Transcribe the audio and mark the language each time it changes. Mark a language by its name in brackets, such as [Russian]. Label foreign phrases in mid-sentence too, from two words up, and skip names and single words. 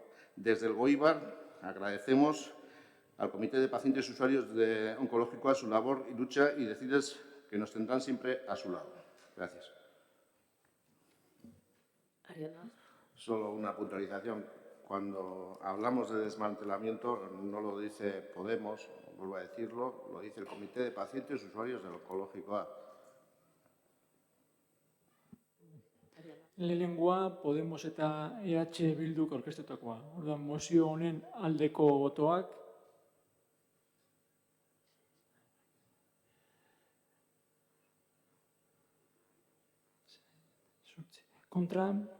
[Spanish] Desde el GOIBAR agradecemos al Comité de Pacientes Usuarios de Oncológico A su labor y lucha y decirles que nos tendrán siempre a su lado. Gracias. Ariana. Solo una puntualización. Cuando hablamos de desmantelamiento, no lo dice Podemos, vuelvo a decirlo, lo dice el Comité de Pacientes Usuarios del Oncológico A. [Basque] Lehenengoa Podemos eta EH Bilduk aurkeztutakoa. Orduan, mozio honen aldeko botoak. Kontra.